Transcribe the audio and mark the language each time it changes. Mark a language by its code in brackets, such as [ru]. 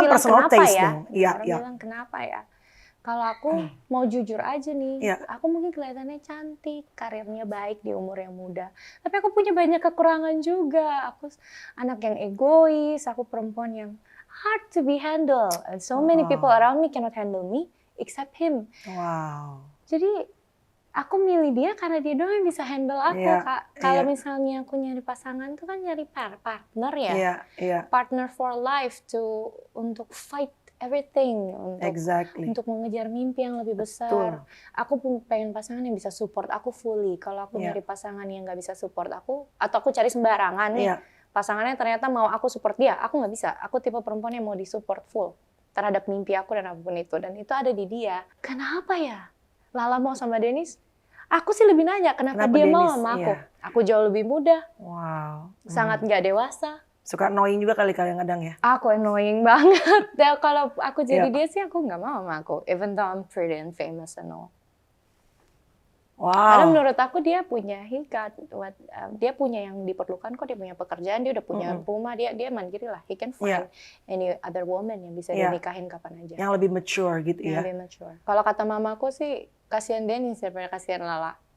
[id] bilang kenapa ya? Orang bilang kenapa ya? Kalau aku mau jujur aja nih, aku mungkin kelihatannya cantik, karirnya baik di umur yang muda. Tapi aku punya banyak kekurangan juga. Aku anak yang egois, aku perempuan yang [en] hard to be handled. And so many people around me cannot handle me except him. Wow. [id] Jadi aku milih dia karena dia doang yang bisa handle aku, Kak. Kalau misalnya aku nyari pasangan tuh kan nyari partner ya. [en] Partner for life [id] untuk [en] fight everything, [id] untuk mengejar mimpi yang lebih besar. Betul. Aku pengen pasangan yang bisa support aku fully. Kalau aku nyari pasangan yang nggak bisa support aku, atau aku cari sembarangan nih, pasangannya ternyata mau aku support dia, aku nggak bisa. Aku tipe perempuan yang mau disupport full terhadap mimpi aku dan apapun itu. Dan itu ada di dia. Kenapa ya Lala mau sama Dennis? Aku sih lebih nanya kenapa dia mau sama aku. Aku jauh lebih muda. Wow. Sangat nggak dewasa. Suka annoying juga kali kadang ya? Aku annoying banget. Dan kalau aku jadi dia sih aku nggak mau sama aku. [en] Even though I'm pretty and famous and all. Wow. [id] Karena menurut aku dia punya dia punya yang diperlukan kok. Dia punya pekerjaan, dia udah punya rumah, dia mandiri lah. [en] He can find any other woman [id] yang bisa dinikahin kapan aja. Yang lebih mature gitu ya? Yang lebih mature. Kalau kata mamaku sih kasihan Dennis daripada kasihan Lala.